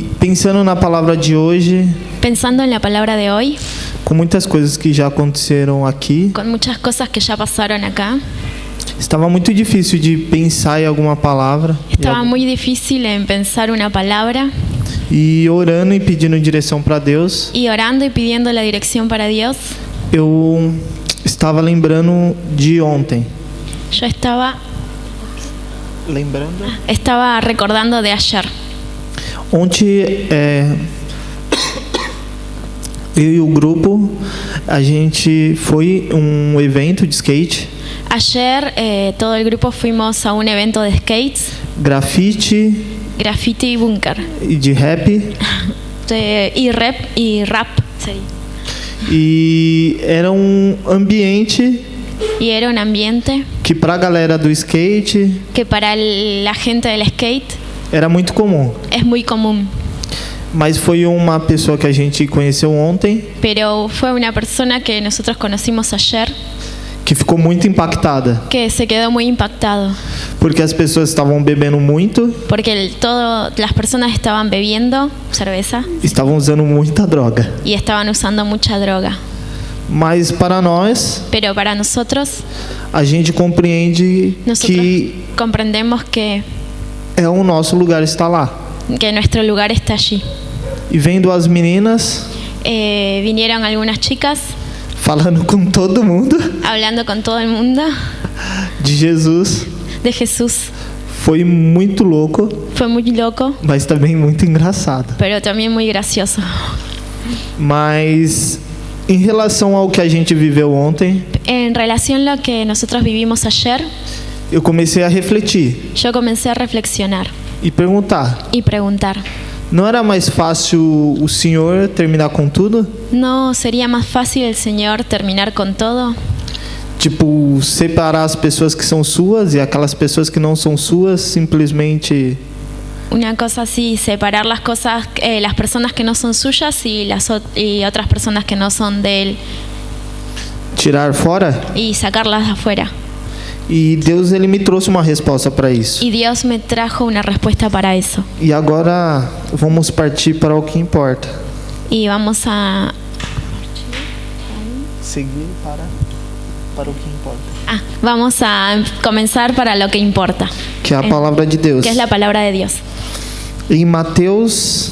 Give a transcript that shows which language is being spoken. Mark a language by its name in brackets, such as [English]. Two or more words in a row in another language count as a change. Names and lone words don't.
[Portuguese] Pensando na palavra de hoje, [Spanish] Pensando en la palabra de hoy, [Portuguese] com muitas coisas que já aconteceram aqui, [Spanish] con muchas cosas que ya pasaron acá, [Portuguese] estava muito difícil de pensar em alguma palavra. [Spanish] estaba muy difícil en pensar una palabra [Portuguese] E orando e pedindo direção para Deus, [Spanish] y orando y pidiendo la dirección para Dios. [Portuguese] eu estava lembrando de ontem. [Spanish] Yo [Portuguese] Lembrando? [Spanish] estaba recordando de ayer. [Portuguese] Ontem, eu e o grupo, a gente foi evento de skate, [Spanish] Ayer todo el grupo fuimos a un evento de skates, [Portuguese] grafite [Spanish] graffiti y búnker, [Portuguese] e de rap. [Spanish] y rap. Sí. [Portuguese] E era ambiente [Spanish] Y era un ambiente [Portuguese] que para a galera do skate [Spanish] que para la gente del skate [Portuguese] era muito comum. [Spanish] es muy común. [Portuguese] Mas foi uma pessoa que a gente conheceu ontem [Spanish] Pero fue una persona que nosotros conocimos ayer [Portuguese] que ficou muito impactada, [Spanish] que se quedó muy impactado [Portuguese] porque as pessoas estavam bebendo muito, [Spanish] porque las personas estaban bebiendo cerveza [Portuguese] estavam usando muita droga. [Spanish] y estaban usando mucha droga. [Portuguese] Mas para nós, [Spanish] Pero para nosotros [Portuguese] a gente compreende que [Spanish] comprendemos que [Portuguese] é o nosso lugar estar lá. [Spanish] nuestro lugar está allí. [Portuguese] E vendo as meninas [Spanish] Vinieron algunas chicas [Portuguese] falando com todo mundo [Spanish] hablando con todo el mundo [Portuguese] de Jesus, [Spanish] de Jesús. [Portuguese] foi muito louco, [Spanish] Fue muy loco, [Portuguese] mas também muito engraçado. [Spanish] pero también muy gracioso. [Portuguese] Mas em relação ao que a gente viveu ontem, [Spanish] En relación a lo que nosotros vivimos ayer, [Portuguese] eu comecei a refletir [Spanish] yo comencé a reflexionar [Portuguese] e perguntar: [Spanish] y preguntar, [Portuguese] não era mais fácil o Senhor terminar com tudo? [Spanish] ¿no sería más fácil el Señor terminar con todo? [Portuguese] Tipo, separar as pessoas que são suas e aquelas pessoas que não são suas, simplesmente [Spanish] Una cosa así, separar las cosas, las personas que no son suyas y otras personas que no son de Él [Portuguese] tirar fora? [Spanish] y sacarlas de afuera. [Portuguese] E Deus, ele me trouxe uma resposta para isso. [Spanish] Y Dios me trajo una respuesta para eso. [Portuguese] E agora vamos partir para o que importa. [Spanish] Y vamos a [Portuguese] Seguir para o que importa. [Spanish] vamos a comenzar para lo que importa, [Portuguese] Que é a palavra de Deus. [Spanish] que es la palabra de Dios. [Portuguese] Em Mateus